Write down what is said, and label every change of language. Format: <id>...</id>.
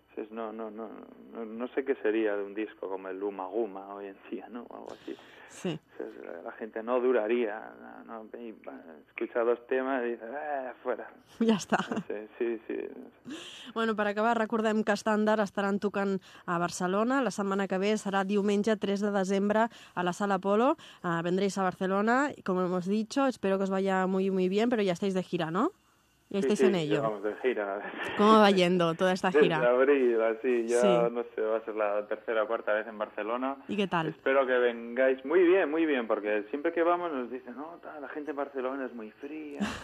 <es>No sé qué sería de un disco como el Uma Guma hoy en día, ¿no? O algo así. Sí. La gente no duraría, ¿no? Escucha dos temas y dice, fuera. Ya está. Sí.</es> <ca>Bueno, per acabar, recordem que Estàndard estaran tocant a Barcelona. La setmana que ve serà diumenge 3 de desembre a la Sala Apolo.</ca> <es>Vendréis a Barcelona, como hemos dicho. Espero que os vaya muy, muy bien, pero ya estáis de gira, ¿no? Y sí, estáis sí, en ello. Vamos de gira. ¿Cómo va yendo toda esta gira? Desde abril, así, ya no sé, va a ser la tercera o cuarta vez en Barcelona. ¿Y qué tal? Espero que vengáis muy bien, porque siempre que vamos nos dicen, no, la gente en Barcelona es muy fría.</es>